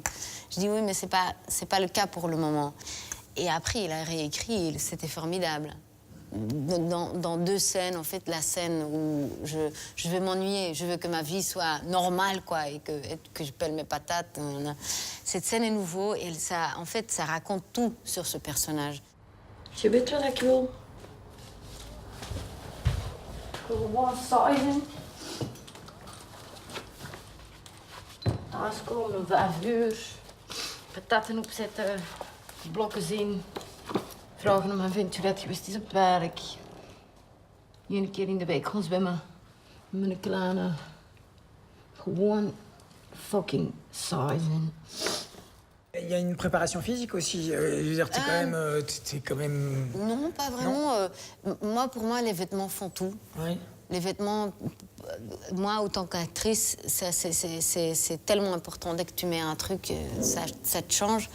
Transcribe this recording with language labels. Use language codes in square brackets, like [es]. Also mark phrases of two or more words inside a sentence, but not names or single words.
[fr] Je dis oui, mais c'est pas le cas pour le moment. Et après, il a réécrit et c'était formidable. Dans 2 scènes, en fait, la scène où je vais m'ennuyer, je veux que ma vie soit normale, quoi, et que je pèle mes patates. Cette scène est nouveau et en fait, ça raconte tout sur ce personnage. [nl] Je weet wat ik wil. Gewoon saai zijn. Thuiskomen om 5 uur. Patatten opzetten. Blokken zien. Vragen om een ventje dat geweest is op het werk. 1 keer in de week gaan zwemmen. Met mijn kleine. Gewoon fucking saai zijn. [fr] Il y a une préparation physique aussi. Je veux dire, t'es quand même... Non, pas vraiment. Pour moi, les vêtements font tout. Oui. Les vêtements, moi, autant qu'actrice, c'est tellement important. Dès que tu mets un truc, ça te change.